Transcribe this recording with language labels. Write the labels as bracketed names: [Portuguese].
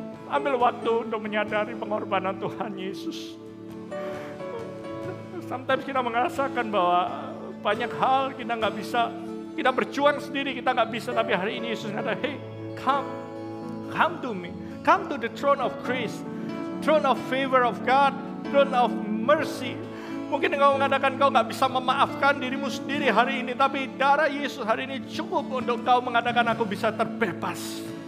[Indonesian] Ambil waktu untuk menyadari pengorbanan Tuhan Yesus. Sometimes kita merasakan bahwa banyak hal kita nggak bisa. Kita berjuang sendiri, kita nggak bisa. Tapi hari ini Yesus kata, [English] hey, come to me. Come to the throne of grace, throne of favor of God, throne of mercy. [Indonesian] Mungkin engkau mengatakan kau nggak bisa memaafkan dirimu sendiri hari ini, tapi darah Yesus hari ini cukup untuk kau mengatakan aku bisa terbebas.